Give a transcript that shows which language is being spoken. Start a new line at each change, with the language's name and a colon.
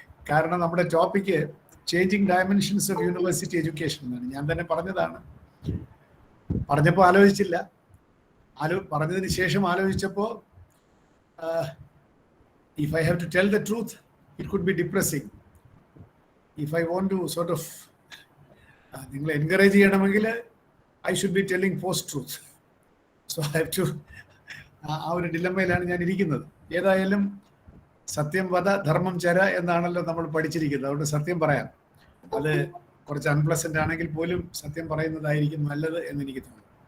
Malayalam: കാരണം നമ്മുടെ topic changing dimensions of university education എന്നാണ്. ഞാൻ തന്നെ പറഞ്ഞതാണ്. പറഞ്ഞപ്പോൾ ആലോചിച്ചില്ല, പറഞ്ഞതിന് ശേഷം ആലോചിച്ചപ്പോൾ
English: if I have to tell the truth, it could be depressing. If I want to sort of
Malayalam: നിങ്ങൾ എൻകറേജ് ചെയ്യണമെങ്കിൽ
English: I should be telling post-truth. So I have to
Malayalam: ആ ഒരു ഡിലമ്മയിലാണ് ഞാൻ ഇരിക്കുന്നത്. ഏതായാലും
Sanskrit: സത്യം വദ ധർമ്മം ചര
Malayalam: എന്നാണല്ലോ നമ്മൾ പഠിച്ചിരിക്കുന്നത്. അതുകൊണ്ട് സത്യം പറയാം. അത് കുറച്ച് അൺപ്ലസന്റ് ആണെങ്കിൽ പോലും സത്യം പറയുന്നതായിരിക്കും നല്ലത് എന്ന് എനിക്ക് തോന്നുന്നു.